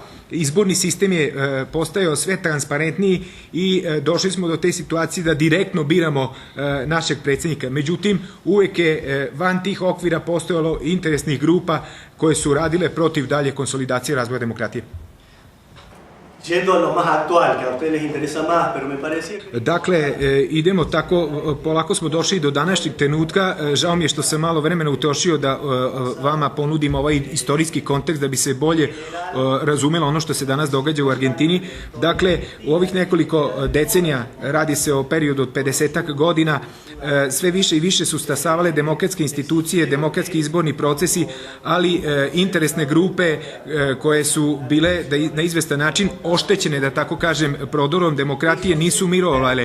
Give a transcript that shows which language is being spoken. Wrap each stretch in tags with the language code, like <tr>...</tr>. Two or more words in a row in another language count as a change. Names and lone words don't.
<sr>Izborni sistem je postajao sve transparentniji i došli smo do te situacije da direktno biramo našeg predsjednika. Međutim, uvek je van tih okvira postojalo interesnih grupa koje su radile protiv dalje konsolidacije razvoja demokratije.</sr> <es>Yendo a lo más actual, que a ustedes les interesa más, pero me parece...</es> <sr>Dakle, idemo tako, polako smo došli do današnjeg trenutka. Žao mi je što sam malo vremena utrošio da vama ponudim ovaj istorijski kontekst da bi se bolje razumelo ono što se danas događa u Argentini. Dakle, u ovih nekoliko decenija, radi se o periodu od 50 godina, sve više i više su stasavale demokratske institucije, demokratski izborni procesi, ali interesne grupe koje su bile na izvestan način oštećene, da tako kažem, prodorom demokratije, nisu mirovale.</sr>